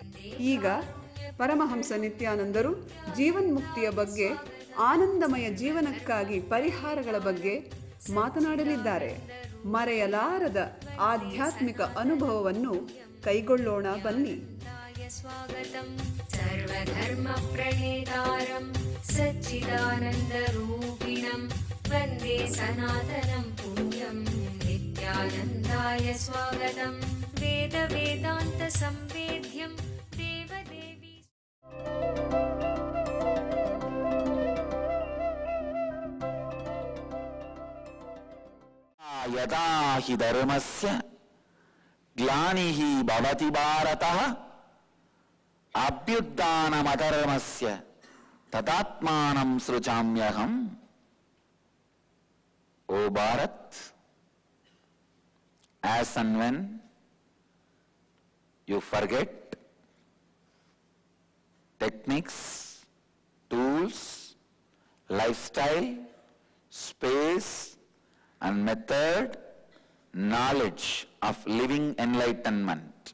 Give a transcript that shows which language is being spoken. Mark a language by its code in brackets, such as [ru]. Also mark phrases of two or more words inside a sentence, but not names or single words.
[kn] ಈಗ ಪರಮಹಂಸ ನಿತ್ಯಾನಂದರು ಜೀವನ್ಮುಕ್ತಿಯ ಬಗ್ಗೆ, ಆನಂದಮಯ ಜೀವನಕ್ಕಾಗಿ ಪರಿಹಾರಗಳ ಬಗ್ಗೆ ಮಾತನಾಡಲಿದ್ದಾರೆ. ಮರೆಯಲಾರದ ಆಧ್ಯಾತ್ಮಿಕ ಅನುಭವವನ್ನು ಕೈಗೊಳ್ಳೋಣ ಬನ್ನಿ. [sa] ಸರ್ವಧರ್ಮ ಪ್ರಣೇತಾರಂ ಸಚ್ಚಿದಾನಂದ ರೂಪಿಣಂ ವಂದೇ ಸನಾತನಂ ಪುಣ್ಯಂ ನಿತ್ಯಾನಂದಾಯ ಸ್ವಾಗತಂ. ವೇದ ವೇದಾಂತ ಸಂವೇದ್ಯಂ ದೇವದೇವಿ. ಯದಾ ಹಿ ಧರ್ಮಸ್ಯ ಗ್ಲಾನಿಃ ಭವತಿ ಭಾರತಃ ಅಭ್ಯುತ್ಥಾನಮಧರ್ಮಸ್ಯ ತದಾತ್ಮಾನಂ ಸೃಜಾಮ್ಯಹಂ. [en] O Bharat, as and when you forget techniques, tools, lifestyle, space and method, knowledge of living enlightenment,